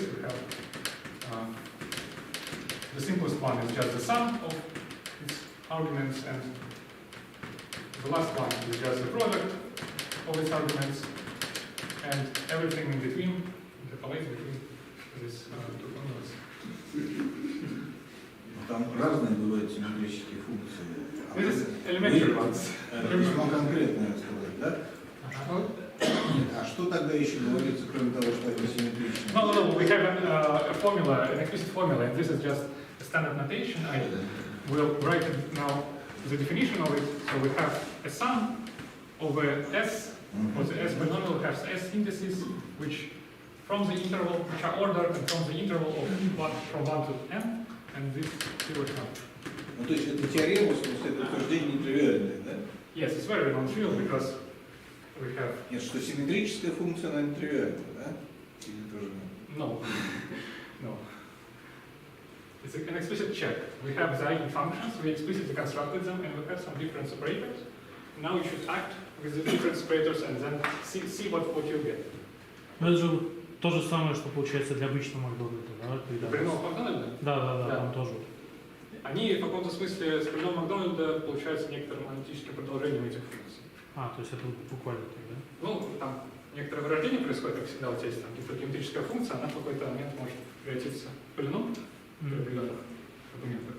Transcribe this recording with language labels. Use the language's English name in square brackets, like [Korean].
[English] We have the simplest one is just the sum of its arguments, and the last one is just the product of its arguments, and everything in between, interpolates between these two formulas. [Russian] Там разные бывают симметрические функции. [English] This is elementary ones. [Russian] Весьма конкретно сказать, да? А что тогда еще говорится, кроме того, что это симметрично? [English] No, we have a formula, an explicit formula, and this is just a standard notation. I will write it now, the definition of it. So we have a sum over S, or the S polynomial has S indices, which from the interval, which are ordered and from the interval of from 1 to n, and this zero sum. [Russian] Ну, то есть это теорема, в смысле, это утверждение нетривиальное, да? [English] Yes, it's very non-trivial because we have... [Russian] Нет, что симметрическая функция, она нетривиальная, да? Или тоже нет? [English] No. No. It's an explicit check. We have the eigenfunctions, we explicitly constructed them, and we have some difference operators. Now you should act with the difference operators and then see what you get. [Russian] Ну это же то же самое, что получается для обычного Макдональда, да? Когда... Полином Макдональда? Да, там тоже. Они в каком-то смысле с полиномом Макдональда получаются некоторым аналитическим продолжением этих функций. То есть это буквально так, да? Ну, там некоторое вырождение происходит, как всегда, у тебя есть там гипергеометрическая функция, она в какой-то момент может превратиться в полином при определенных аргументах.